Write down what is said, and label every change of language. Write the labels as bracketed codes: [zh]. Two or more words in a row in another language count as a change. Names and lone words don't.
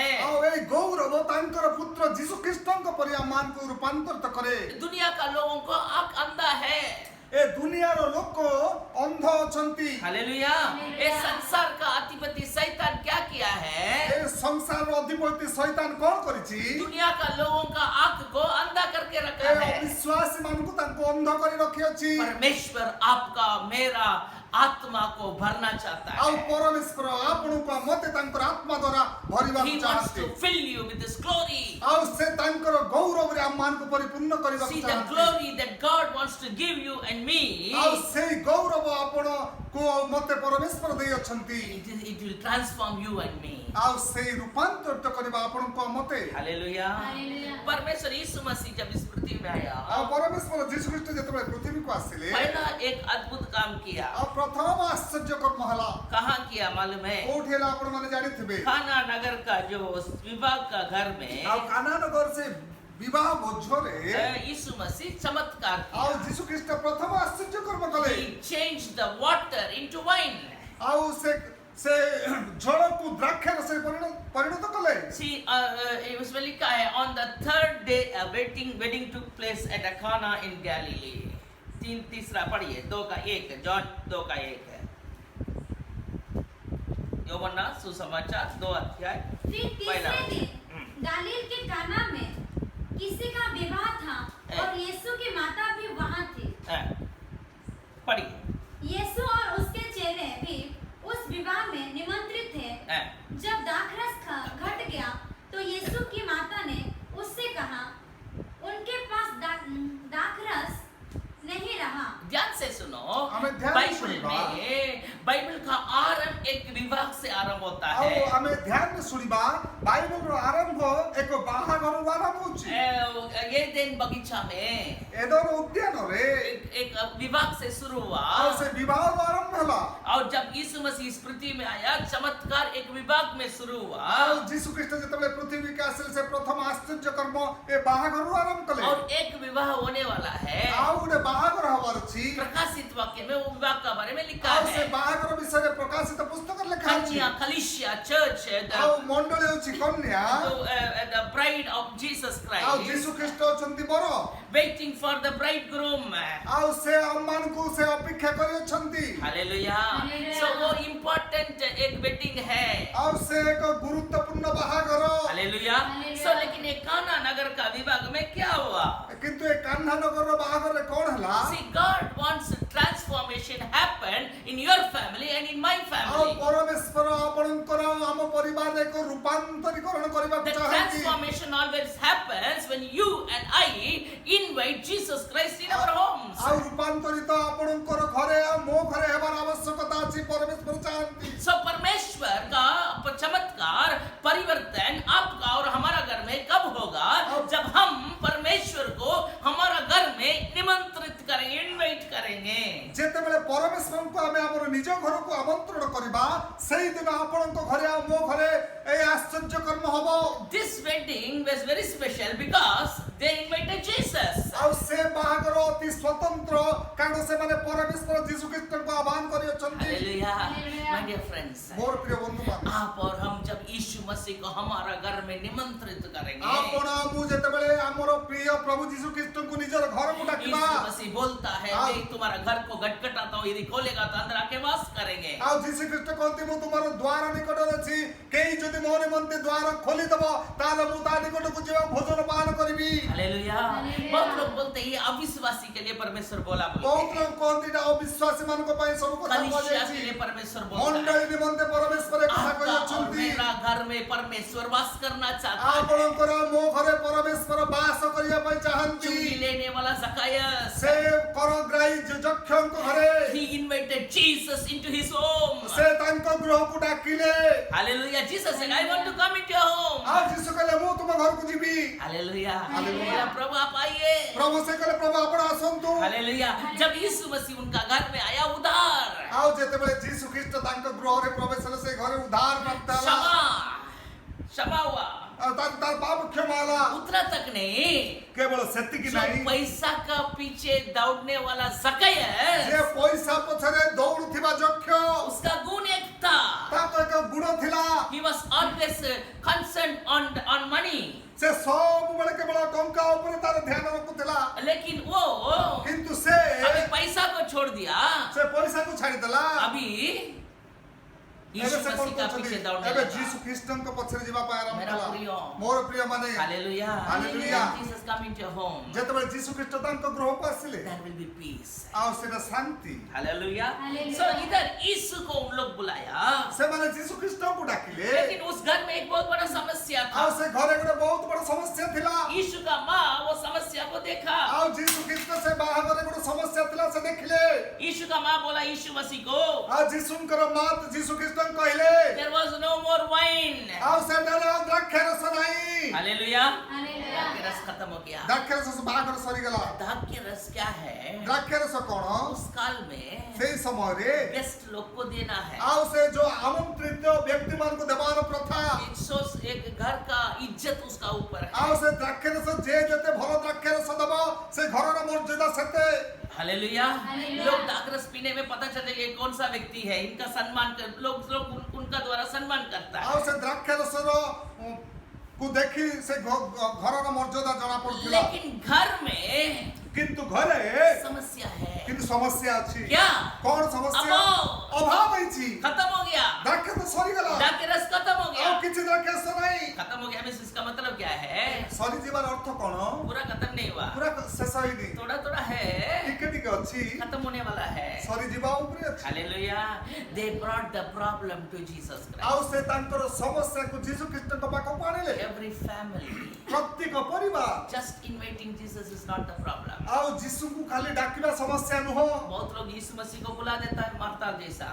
[or] ଆଉ ଏଇ ଗୌରବ ତାଙ୍କର ପୁତ୍ର ଯୀଶୁ ଖ୍ରୀଷ୍ଟଙ୍କ ପରି ଆମମାନଙ୍କୁ ରୂପାନ୍ତରିତ କରେ। [hi] दुनिया का लोगों को आंख अंधा है। [or] ଏ ଦୁନିଆର ଲୋକ ଅନ୍ଧ ଅଛନ୍ତି। [hi] हालेलुया। ये संसार का अधिपति शैतान क्या किया है? [or] ଏ ସଂସାରର ଅଧିପତି ଶୈତାନ କଣ କରିଛି? [hi] दुनिया का लोगों का आंख को अंधा करके [or] ଏ [hi] रखा है। [or] ଅବିଶ୍ୱାସୀ ମାନଙ୍କୁ ତାଙ୍କୁ ଅନ୍ଧ କରି ରଖିଅଛି। [hi] परमेश्वर आपका मेरा आत्मा को भरना चाहता [or] ଆଉ [hi] है। [or] ପରମେଶ୍ୱର ଆପଣଙ୍କୁ ଆଉ ମୋତେ ତାଙ୍କର ଆତ୍ମା ଦ୍ୱାରା ଭରିବାକୁ [en] He wants [or] ଚାହାନ୍ତି। [en] to fill you with His glory. [or] ଆଉ ସେ ତାଙ୍କର ଗୌରବରେ ଆମମାନଙ୍କୁ ପରିପୂର୍ଣ୍ଣ କରିବାକୁ [en] See the [or] ଚାହାନ୍ତି। [en] glory that God wants to give you and me. [or] ଆଉ ସେଇ ଗୌରବ ଆପଣଙ୍କୁ ଆଉ ମୋତେ ପରମେଶ୍ୱର ଦେଇଅଛନ୍ତି। [en] It will transform you and me. [or] ଆଉ ସେଇ ରୂପାନ୍ତରିତ କରିବା ଆପଣଙ୍କୁ ଆଉ ମୋତେ। [hi] हालेलुया। हालेलुया। परमेश्वर यीशु मसीह जब इस पृथ्वी में आया, [or] ଆଉ ପରମେଶ୍ୱର ଯୀଶୁ ଖ୍ରୀଷ୍ଟ ଯେତେବେଳେ ପୃଥିବୀକୁ ଆସିଲେ [hi] पहला एक अद्भुत काम किया। [or] ଆଉ ପ୍ରଥମ ଆଶ୍ଚର୍ଯ୍ୟ କର୍ମ ହେଲା। [hi] कहाँ किया मालूम है? [or] କୋଉଠି ହେଲା ଆପଣ ମାନେ ଜାଣିଥିବେ? [hi] खाना नगर का जो विभाग का घर में [or] ଆଉ କାନାନଗର ସେ ବିବାହ ଭୋଜରେ [hi] यीशु मसीह चमत्कार [or] ଆଉ [hi] किया। [or] ଯୀଶୁ ଖ୍ରୀଷ୍ଟ ପ୍ରଥମ ଆଶ୍ଚର୍ଯ୍ୟ କର୍ମ କଲେ। [en] He changed the water into wine. [or] ଆଉ ସେ ସେ ଝୋଳକୁ ଦ୍ରାକ୍ଷା ରସରେ ପରିଣତ କଲେ। [en] See, it was [hi] लिखा है [en] on the third day a wedding took place at a Cana in Galilee. [hi] तीसरा पढ़िए, 2:1 जॉन 2:1 है। योहन्ना सुसमाचार 2 अध्याय फिर पहला तीसरे दिन वचन। गालील के काना में किसी का विवाह था और यीशु की माता भी वहां थी। पढ़िए। यीशु और उसके चेले भी उस विवाह में निमंत्रित थे। जब दाखरस घट गया तो यीशु की माता ने उससे कहा, उनके पास दाखरस नहीं रहा। ध्यान से सुनो, हमें ध्यान से बाइबल [or] सुनिबा। [hi] में बाइबल का आरंभ एक विवाह से आरंभ होता [or] ଆଉ [hi] है। [or] ଆମେ ଧ୍ୟାନରେ ଶୁଣିବା ବାଇବଲର ଆରମ୍ଭ ଏକ ବାହାଘରରୁ ଆରମ୍ଭ ହେଉଛି। [hi] ये दिन बगीचा में [or] ଏଦର ଉଦ୍ୟାନରେ [hi] एक विवाह से शुरू हुआ। [or] ଆଉ ସେ ବିବାହର ଆରମ୍ଭ ହେଲା। [hi] और जब यीशु मसीह इस पृथ्वी में आया, चमत्कार एक विभाग में शुरू हुआ। [or] ଆଉ ଯୀଶୁ ଖ୍ରୀଷ୍ଟ ଯେତେବେଳେ ପୃଥିବୀକୁ ଆସିଲେ ସେ ପ୍ରଥମ ଆଶ୍ଚର୍ଯ୍ୟ କର୍ମ ଏ ବାହାଘରରୁ ଆରମ୍ଭ କଲେ। [hi] और एक विवाह होने वाला है। [or] ଆଉ ଗୋଟେ ବାହାଘର ହବାର ଅଛି। [hi] प्रकाशित वाक्य में वो विवाह के बारे में लिखा [or] ଆଉ ସେ [hi] है। [or] ବାହାଘର ବିଷୟରେ ପ୍ରକାଶିତ ପୁସ୍ତକରେ ଲେଖା ଅଛି। [hi] कन्या कलिसिया चर्च [or] ଆଉ ମଣ୍ଡଳୀ ହେଉଛି କନ୍ୟା। [en] the bride of Jesus [or] ଆଉ [en] Christ [or] ଯୀଶୁ ଖ୍ରୀଷ୍ଟ ଅଛନ୍ତି ବର। [en] waiting for the bridegroom. [or] ଆଉ ସେ ଆମମାନଙ୍କୁ ସେ ଅପେକ୍ଷା କରିଅଛନ୍ତି। [hi] हालेलुया। हालेलुया। So वो important एक वेडिंग है। [or] ଆଉ ସେ ଏକ ଗୁରୁତ୍ୱପୂର୍ଣ୍ଣ ବାହାଘର। [hi] हालेलुया। हालेलुया। So लेकिन एक काना नगर का विभाग में क्या हुआ? [or] କିନ୍ତୁ ଏ କାହ୍ନାନଗରର ବାହାଘରରେ କଣ ହେଲା? [en] See, God wants transformation happen in your family and in my [or] ଆଉ [en] family. [or] ପରମେଶ୍ୱର ଆପଣଙ୍କର ଆମ ପରିବାରରେ ଏକ ରୂପାନ୍ତରୀକରଣ କରିବାକୁ [en] The [or] ଚାହାନ୍ତି। [en] transformation always happens when you and I invite Jesus Christ in our homes. [or] ଆଉ ରୂପାନ୍ତରିତ ଆପଣଙ୍କର ଘରେ ଆଉ ମୋ ଘରେ ହେବାର ଆବଶ୍ୟକତା ଅଛି। ପରମେଶ୍ୱର ଚାହାନ୍ତି। [hi] So परमेश्वर का चमत्कार परिवर्तन आपका और हमारा घर में कब होगा? जब हम परमेश्वर को हमारा घर में निमंत्रित करेंगे, इनवाइट करेंगे। [or] ଯେତେବେଳେ ପରମେଶ୍ୱରଙ୍କୁ ଆମେ ଆମର ନିଜ ଘରକୁ ଆମନ୍ତ୍ରଣ କରିବା, ସେଇଦିନ ଆପଣଙ୍କ ଘରେ ଆଉ ମୋ ଘରେ এই ଆଶ୍ଚର୍ଯ୍ୟ କର୍ମ ହବ। [en] This wedding was very special because they invited Jesus. [or] ଆଉ ସେ ବାହାଘର ଅତି ସ୍ୱତନ୍ତ୍ର କାରଣ ସେମାନେ ପରମେଶ୍ୱର ଯୀଶୁ ଖ୍ରୀଷ୍ଟଙ୍କୁ ଆହ୍ୱାନ କରିଅଛନ୍ତି। [hi] हालेलुया। हालेलुया। [en] My dear friends, [or] ମୋର ପ୍ରିୟ ବନ୍ଧୁମାନେ, [hi] आप और हम जब यीशु मसीह को हमारा घर में निमंत्रित करेंगे, ଆପଣ ମୁଁ ଯେତେବେଳେ ଆମର ପ୍ରିୟ ପ୍ରଭୁ ଯୀଶୁ ଖ୍ରୀଷ୍ଟଙ୍କୁ ନିଜର ଘରକୁ ଡାକିବା, यीशु मसीह बोलता है हाँ। मैं तुम्हारा घर को खटखटाता हूँ, यदि खोलेगा तो अंदर आके वास करेंगे। [or] ଆଉ ଯୀଶୁ ଖ୍ରୀଷ୍ଟ କହନ୍ତି ମୁଁ ତୁମର ଦ୍ୱାର ନିକଟରେ ଅଛି, କେହି ଯଦି ମୋ ନିମନ୍ତେ ଦ୍ୱାର ଖୋଲିଦେବ ତାହେଲେ ମୁଁ ତା ନିକଟକୁ ଯିବା ଭୋଜନ ପାନ କରିବି। [hi] हालेलुया। हालेलुया। बहुत लोग बोलते हैं ये अविश्वासी के लिए परमेश्वर बोला [or] ବହୁତ [hi] बोलते हैं, [or] ଲୋକ କହନ୍ତି ଏଇଟା ଅବିଶ୍ୱାସୀ ମାନଙ୍କ ପାଇଁ ସବୁ କଥା [hi] कलीसिया के [or] କୁହାଯାଇଛି। [hi] लिए परमेश्वर बोलता है [or] ମଣ୍ଡଳୀ ନିମନ୍ତେ ପରମେଶ୍ୱର ଏ କଥା [hi] आपका और [or] କହିଛନ୍ତି। [hi] मेरा घर में परमेश्वर वास करना चाहता है। [or] ଆପଣଙ୍କର ମୋ ଘରେ ପରମେଶ୍ୱର ବାସ କରିବା ପାଇଁ ଚାହାନ୍ତି। [hi] चुंगी लेने वाला जकायस, [or] ସେ କରଗ୍ରାହୀ ଯକ୍ଷଙ୍କ ଘରେ [en] he invited Jesus into his home। [or] ସେ ତାଙ୍କ ଗୃହକୁ ଡାକିଲେ। [hi] हालेलुया। [en] Jesus said I want to come into your home। [or] ଆଉ ଯୀଶୁ କହିଲେ ମୁଁ ତୁମ ଘରକୁ ଯିବି। [hi] हालेलुया। हालेलुया। प्रभु आप आइए। [or] ପ୍ରଭୁ ସେ କହିଲେ ପ୍ରଭୁ ଆପଣ ଆସନ୍ତୁ। [hi] हालेलुया। जब यीशु मसीह उनका घर में आया उधार, [or] ଆଉ ଯେତେବେଳେ ଯୀଶୁ ଖ୍ରୀଷ୍ଟ ତାଙ୍କ ଗୃହରେ ପ୍ରବେଶ କଲେ ସେ ଘରେ ଉଦ୍ଧାର ପ୍ରାପ୍ତ ହେଲା। [hi] क्षमा हुआ, [or] ଆଉ ତାର ପାପ କ୍ଷମା ହେଲା। [hi] उतना तक नहीं, [or] କେବଳ ସେତିକି [hi] जो [or] ନାହିଁ, [hi] पैसा का पीछे दौड़ने वाला जकायस, [or] ଯେ ପଇସା ପଛରେ ଦୌଡୁଥିବା ଯକ୍ଷ [hi] उसका गुण एक था, [or] ତାର ଏକ ଗୁଣ ଥିଲା। [en] he was always concerned on money, [or] ସେ ସବୁବେଳେ କେବଳ ଟଙ୍କା ଉପରେ ତାର ଧ୍ୟାନ ରଖୁଥିଲା। [hi] लेकिन वो [or] କିନ୍ତୁ ସେ [hi] अभी पैसा को छोड़ दिया, [or] ସେ ପଇସାକୁ ଛାଡିଦେଲା। [hi] अभी [or] ଏବେ [hi] यीशु [or] ସେ କଣ [hi] मसीह का [or] କରୁଛନ୍ତି? [hi] पीछे दौड़ने [or] ଏବେ [hi] लगा। [or] ଯୀଶୁ ଖ୍ରୀଷ୍ଟଙ୍କ ପଛରେ ଯିବା ପାଇଁ ଆରମ୍ଭ [hi] मेरा [or] କଲା। ପ୍ରିୟ। ମୋର ପ୍ରିୟ ମାନେ [hi] हालेलुया। हालेलुया। [en] When Jesus come into your home, [or] ଯେତେବେଳେ ଯୀଶୁ ଖ୍ରୀଷ୍ଟ ତାଙ୍କ ଗୃହକୁ ଆସିଲେ [en] there will be peace। [or] ଆଉ ସେଟା ଶାନ୍ତି। [hi] हालेलुया। हालेलुया। So इधर यीशु को उन लोग बुलाया, [or] ସେମାନେ ଯୀଶୁ ଖ୍ରୀଷ୍ଟଙ୍କୁ ଡାକିଲେ। [hi] लेकिन उस घर में एक बहुत बड़ा समस्या था। [or] ଆଉ ସେ ଘରେ ଗୋଟେ ବହୁତ ବଡ ସମସ୍ୟା ଥିଲା। [hi] यीशु का माँ वो समस्या को देखा। [or] ଆଉ ଯୀଶୁ ଖ୍ରୀଷ୍ଟ ସେ ବାହାଘରରେ ଗୋଟେ ସମସ୍ୟା ଥିଲା ସେ ଦେଖିଲେ। [hi] यीशु का माँ बोला यीशु मसीह को, [or] ଆଉ ଯୀଶୁଙ୍କର ମା ଯୀଶୁ ଖ୍ରୀଷ୍ଟଙ୍କୁ କହିଲେ [en] there was no more wine। [or] ଆଉ ସେଠାରେ ଆଉ ଦ୍ରାକ୍ଷା ରସ ନାହିଁ। [hi] हालेलुया। हालेलुया। दाग्य रस खत्म हो गया। [or] ଦ୍ରାକ୍ଷା ରସ ବାହାଘର ସରିଗଲା। [hi] दाग्य रस क्या है? [or] ଦ୍ରାକ୍ଷା ରସ କଣ? [hi] उस काल में [or] ସେଇ ସମୟରେ [hi] गेस्ट लोग को देना है। [or] ଆଉ ସେ ଯୋଉ ଆମନ୍ତ୍ରିତ ବ୍ୟକ୍ତି ମାନଙ୍କୁ ଦେବାର ପ୍ରଥା। [en] It shows [hi] एक घर का इज्जत उसका ऊपर है। [or] ଆଉ ସେ ଦ୍ରାକ୍ଷା ରସ ଯିଏ ଯେତେ ଭଲ ଦ୍ରାକ୍ଷା ରସ ଦବ ସେ ଘରର ମର୍ଯ୍ୟାଦା ସେତେ। [hi] हालेलुया। हालेलुया। लोग दागरस पीने में पता चले ये कौन सा व्यक्ति है, इनका सम्मान कर लोग उनका द्वारा सम्मान करता है। [or] ଆଉ ସେ ଦ୍ରାକ୍ଷା ରସର କୁ ଦେଖି ସେ ଘରର ମର୍ଯ୍ୟାଦା ଜଣା ପଡୁଥିଲା। [hi] लेकिन घर में [or] କିନ୍ତୁ ଘରେ [hi] समस्या है। [or] କିନ୍ତୁ ସମସ୍ୟା ଅଛି। [hi] क्या? [or] କଣ ସମସ୍ୟା? ଅଭାବ। ଅଭାବ ହେଇଛି। [hi] खत्म हो गया। [or] ଦ୍ରାକ୍ଷା ତ ସରିଗଲା। [hi] दाग्य रस खत्म हो [or] ଆଉ [hi] गया। [or] କିଛି ଦ୍ରାକ୍ଷା ରସ ନାହିଁ। [hi] खत्म हो गया मीन्स इसका मतलब क्या है? [or] ସରିଯିବାର ଅର୍ଥ କଣ? [hi] पूरा खत्म नहीं हुआ, [or] ପୁରା ଶେଷ ହେଇନି, [hi] थोड़ा थोड़ा है, [or] ଟିକେ ଟିକେ ଅଛି, [hi] खत्म होने वाला है। [or] ସରିଯିବା ଉପରେ ଅଛି। [hi] हालेलुया। [en] They brought the problem to Jesus [or] ଆଉ [en] Christ। [or] ସେ ତାଙ୍କର ସମସ୍ୟାକୁ ଯୀଶୁ ଖ୍ରୀଷ୍ଟଙ୍କ ପାଖକୁ ଆଣିଲେ। [en] Every family, [or] ପ୍ରତ୍ୟେକ ପରିବାର [en] just inviting Jesus is not the problem। [or] ଆଉ ଯୀଶୁଙ୍କୁ ଖାଲି ଡାକିବା ସମସ୍ୟା ନୁହଁ। [hi] बहुत लोग यीशु मसीह को बुला देता है मार्था जैसा,